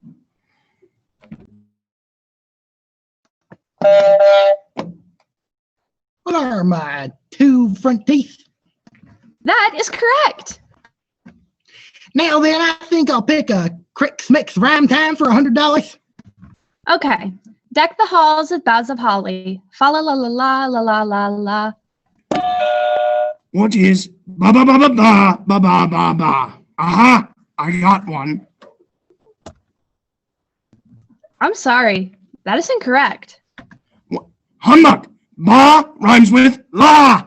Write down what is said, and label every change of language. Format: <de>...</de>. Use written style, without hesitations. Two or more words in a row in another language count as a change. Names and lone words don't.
<en>What are my 2 front teeth? That is correct. Now then, I think I'll pick a Christmas Rhyme Time for $100. Okay. Deck the halls with boughs of holly. Fa la la la la la la la la. What is ba ba ba ba ba ba ba ba ba? Aha! I got one. I'm sorry. That is incorrect. Humbug! Ba rhymes with la!</en>